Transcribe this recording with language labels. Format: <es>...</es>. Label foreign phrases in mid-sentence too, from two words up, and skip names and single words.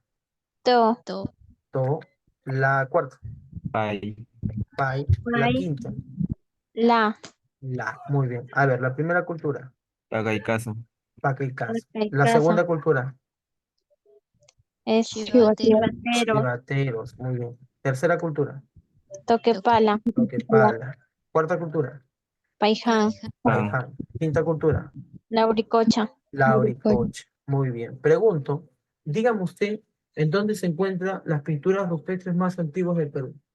<es>To. to, to. La cuarta, Pai. pai. La Pai. quinta, La. la. Muy bien. A ver, la primera cultura, Tagaikazo. paca y casa. Paca La casa. segunda cultura, Es chivatero, chivatero. chivateros. Muy bien. Tercera cultura, Toque toque, pala. toquepala. Cuarta cultura, Paiján. paija, Pa. paiján. Quinta cultura, La Auricocha. la auricocha. Muy bien. Pregunto, dígame usted, ¿en dónde se encuentran las pinturas rupestres más antiguas del Perú?</es>